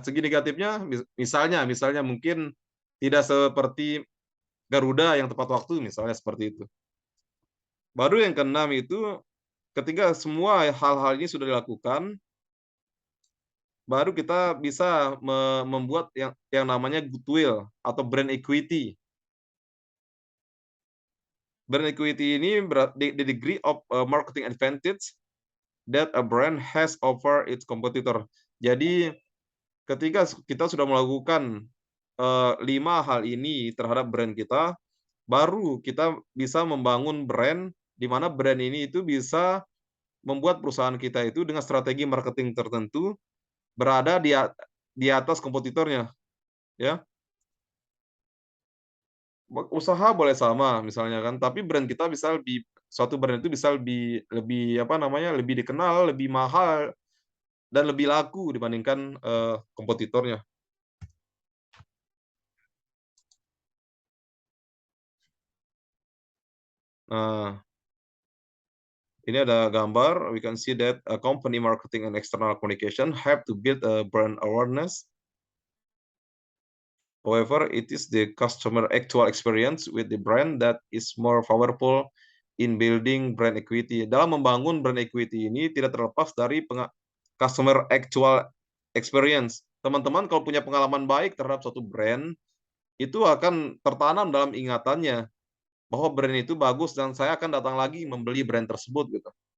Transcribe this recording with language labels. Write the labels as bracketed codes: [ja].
[id] Segi negatifnya misalnya mungkin tidak seperti Garuda yang tepat waktu, misalnya seperti itu. Baru yang keenam itu, ketika semua hal-hal ini sudah dilakukan, baru kita bisa membuat yang namanya goodwill atau brand equity. [en] Brand equity ini the degree of marketing advantage that a brand has over its competitor. [id] Jadi ketika kita sudah melakukan 5 hal ini terhadap brand kita, baru kita bisa membangun brand di mana brand ini itu bisa membuat perusahaan kita itu dengan strategi marketing tertentu berada di atas kompetitornya, ya. Usaha boleh sama misalnya kan, tapi brand kita bisa suatu brand itu bisa lebih lebih apa namanya, lebih dikenal, lebih mahal, dan lebih laku dibandingkan, kompetitornya. Nah, ini ada gambar, [en] we can see that a company marketing and external communication have to build a brand awareness. However, it is the customer actual experience with the brand that is more powerful in building brand equity. [id] Dalam membangun brand equity ini tidak terlepas dari customer actual experience. Teman-teman kalau punya pengalaman baik terhadap suatu brand, itu akan tertanam dalam ingatannya bahwa brand itu bagus dan saya akan datang lagi membeli brand tersebut gitu.